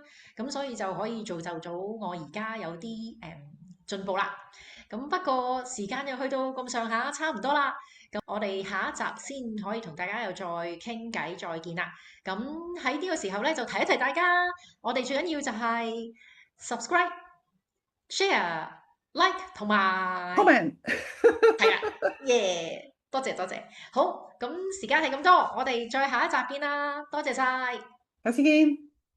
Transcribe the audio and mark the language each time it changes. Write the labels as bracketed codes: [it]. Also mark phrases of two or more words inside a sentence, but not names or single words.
[yue] 咁所以就可以造就咗我而家有啲進步啦。咁不過時間又去到咁上下，差唔多啦。咁我哋下一集先可以同大家又再傾偈，再見啦。咁喺呢個時候咧，就提一提大家，我哋最緊要就係 [en] subscribe、share、like [yue] 同埋。 comment，係啦，耶！多謝多謝，好，咁時間係咁多，我哋再下一集見啦，多謝晒。下次見。